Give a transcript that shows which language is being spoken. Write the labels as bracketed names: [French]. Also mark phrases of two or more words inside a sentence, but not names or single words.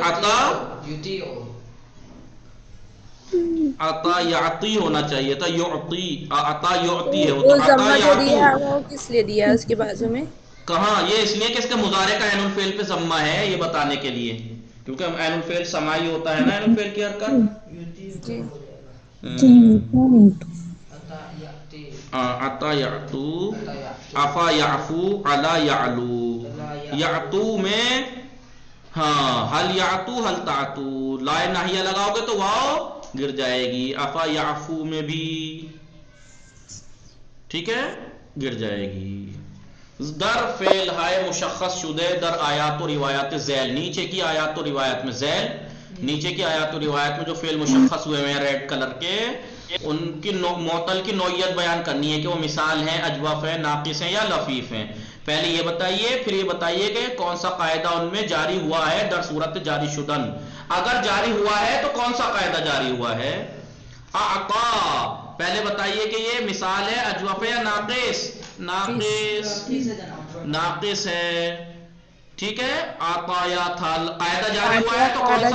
[Urdu] عطا، [Arabic] عطا یعطی [Urdu] ہونا چاہیے تھا، یعطی، [Arabic] عطا یعطی [Urdu] ہے، وہ تو وہ عطا ضمہ جو یعطو. دیا ہے وہ کس لیے دیا ہے اس کے بازو میں؟ کہاں؟ یہ اس لیے کہ اس کے مضارع کا عین الفعل پہ ضمہ ہے، یہ بتانے کے لیے، کیونکہ عین الفعل سماعی ہوتا ہے نا، عین الفعل کی حرکت. جی. [Arabic] عطا یعطو، عفا یعفو، علا یعلو. [Urdu] یعطو میں ہاں، [Arabic] حل یعطو، حل تعطو. [Urdu] لا ناہیہ لگاؤ گے تو واو گر جائے گی. [Arabic] عفا یعفو [Urdu] میں بھی ٹھیک ہے، گر جائے گی. [Persian] در فعل ہائے مشخص شدہ در آیات و روایات ذیل. [Urdu] نیچے کی آیات و روایات میں ذیل، نیچے کی آیات و روایات میں جو فعل مشخص ہوئے ہیں ریڈ کلر کے، ان کی معطل کی نوعیت بیان کرنی ہے کہ وہ مثال ہیں، اجوف ہیں، ناقص ہیں یا لفیف ہیں. پہلے یہ بتائیے، پھر یہ بتائیے کہ کون سا قاعدہ ان میں جاری ہوا ہے [Persian] در صورت جاری شدن. [Urdu] اگر جاری ہوا ہے تو کون سا قاعدہ جاری ہوا ہے؟ اعطا، پہلے بتائیے کہ یہ مثال ہے اجوف یا ناقص؟ ناقص ہے. ٹھیک ہے. آتا یا تھا قاعدہ جاری ہوا ہے تو کون سا؟